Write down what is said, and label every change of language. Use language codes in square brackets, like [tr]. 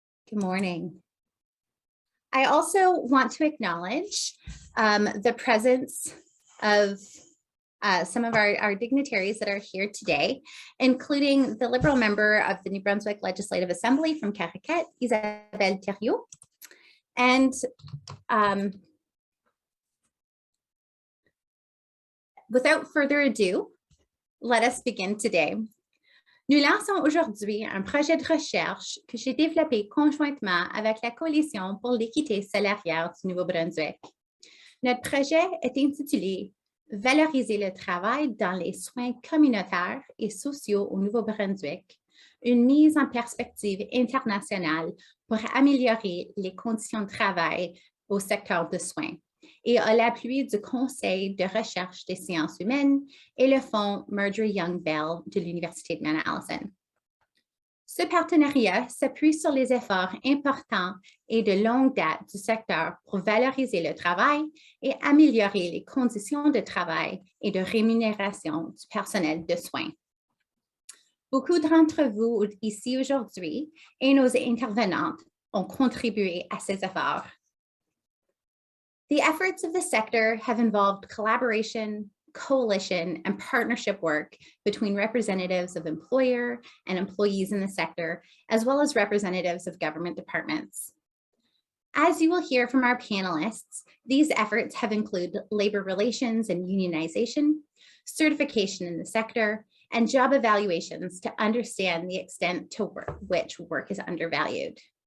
[en] Good morning. I also want to acknowledge the presence of some of our dignitaries that are here today, including the Liberal member of the New Brunswick Legislative Assembly from Caraquet, Isabelle Thériault, and without further ado, let us begin today. [fr] Nous lançons aujourd'hui un projet de recherche que j'ai développé conjointement avec la Coalition pour l'équité salariale du Nouveau-Brunswick. Notre projet est intitulé « Valoriser le travail dans les soins communautaires et sociaux au Nouveau-Brunswick, une mise en perspective internationale pour améliorer les conditions de travail au secteur de soins » et à l'appui du Conseil de recherche des sciences humaines et le Fonds Marjorie Young Bell de l'Université de Mount Allison. Ce partenariat s'appuie sur les efforts importants et de longue date du secteur pour valoriser le travail et améliorer les conditions de travail et de rémunération du personnel de soins. Beaucoup d'entre vous ici aujourd'hui et nos intervenantes ont contribué à ces efforts. [en] The efforts of the sector have involved collaboration, coalition, and partnership work between representatives of employer and employees in the sector, as well as representatives of government departments. As you will hear from our panelists, these efforts have included labor relations and unionization, certification in the sector, and job evaluations to understand the extent to which work is undervalued.